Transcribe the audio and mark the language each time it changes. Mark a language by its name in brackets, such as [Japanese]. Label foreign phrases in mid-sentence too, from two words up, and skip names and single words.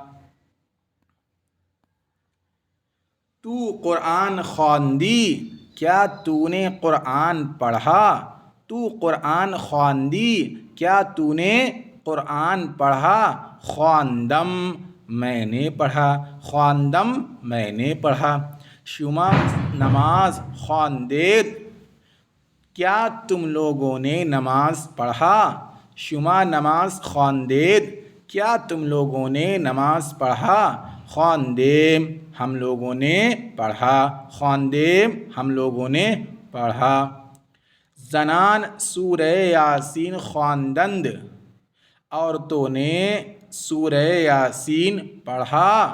[Persian] تو قرآن خواندی، [Urdu] کیا تو نے قرآن پڑھا، [Persian] تو قرآن خواندی [Urdu] کیا تو نے قرآن پڑھا۔ خواندم میں نے پڑھا، خواندم میں نے پڑھا۔ [Persian] شما نماز خواندید، [Urdu] کیا تم لوگوں نے نماز پڑھا، [Persian] شما نماز خواندید [Urdu] کیا تم لوگوں نے نماز پڑھا۔ خواندیم ہم لوگوں نے پڑھا، خواندیم ہم لوگوں نے پڑھا۔ [Persian] زنان سورہ یاسین خواندند، [Urdu] عورتوں نے سورہ یاسین پڑھا۔